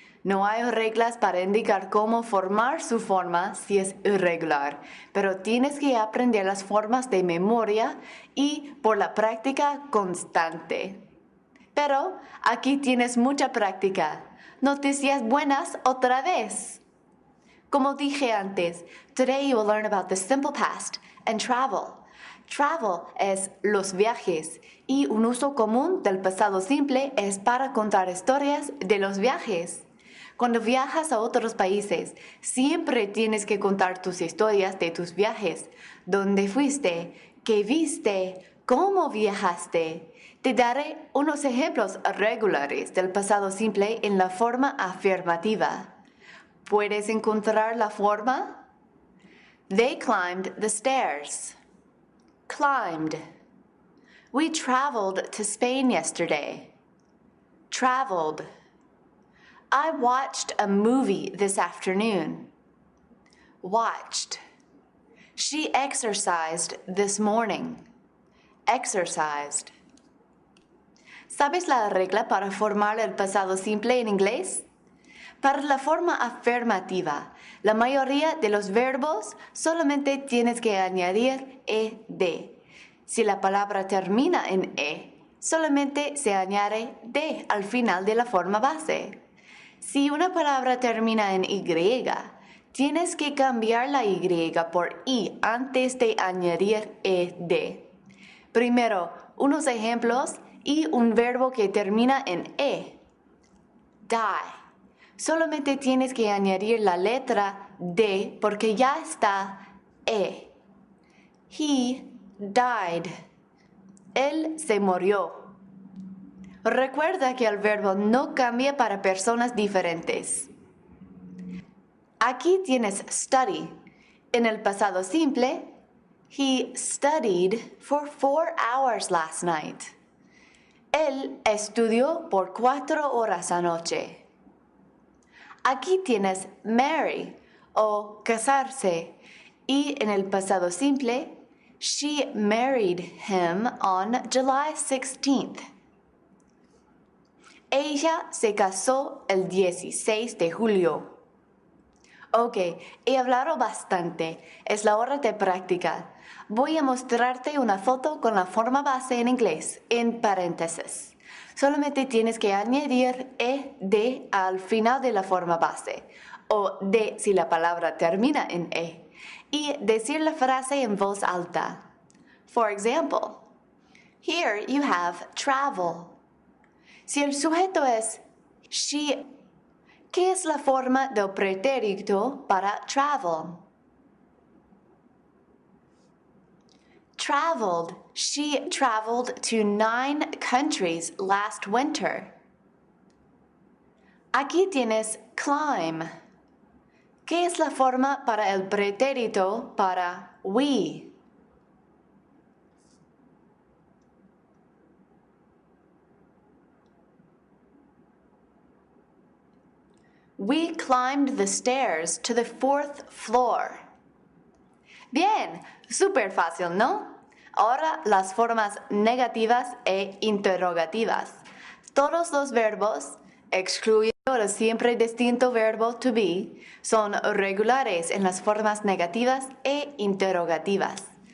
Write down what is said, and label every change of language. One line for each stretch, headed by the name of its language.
Spanish: No hay reglas para indicar cómo formar su forma si es irregular, pero tienes que aprender las formas de memoria y por la práctica constante. Pero aquí tienes mucha práctica. Noticias buenas otra vez. Como dije antes,
English: today you will learn about the simple past and travel.
Spanish: Travel es los viajes y un uso común del pasado simple es para contar historias de los viajes. Cuando viajas a otros países, siempre tienes que contar tus historias de tus viajes. ¿Dónde fuiste? ¿Qué viste? ¿Cómo viajaste? Te daré unos ejemplos regulares del pasado simple en la forma afirmativa. ¿Puedes encontrar la forma?
English: They climbed the stairs. Climbed. We traveled to Spain yesterday. Traveled. I watched a movie this afternoon. Watched. She exercised this morning. Exercised.
Spanish: ¿Sabes la regla para formar el pasado simple en inglés? Para la forma afirmativa, la mayoría de los verbos solamente tienes que añadir ed. Si la palabra termina en e, solamente se añade d al final de la forma base. Si una palabra termina en y, tienes que cambiar la y por i antes de añadir ed. Primero, unos ejemplos y un verbo que termina en e. Die. Solamente tienes que añadir la letra D porque ya está E.
English: He died.
Spanish: Él se murió. Recuerda que el verbo no cambia para personas diferentes. Aquí tienes study. En el pasado simple,
English: he studied for 4 hours last night.
Spanish: Él estudió por 4 horas anoche. Aquí tienes marry o casarse y en el pasado simple,
English: she married him on July 16th.
Spanish: Ella se casó el 16 de julio. Ok, he hablado bastante. Es la hora de practicar. Voy a mostrarte una foto con la forma base en inglés, en paréntesis. Solamente tienes que añadir de al final de la forma base, o de si la palabra termina en y decir la frase en voz alta.
English: For example, here you have travel.
Spanish: Si el sujeto es she, ¿qué es la forma del pretérito para travel?
English: Traveled. She traveled to 9 countries last winter.
Spanish: Aquí tienes climb. ¿Qué es la forma para el pretérito para we?
English: We climbed the stairs to the 4th floor.
Spanish: Bien, súper fácil, ¿no? Ahora las formas negativas e interrogativas. Todos los verbos, excluyendo el siempre distinto verbo to be, son regulares en las formas negativas e interrogativas.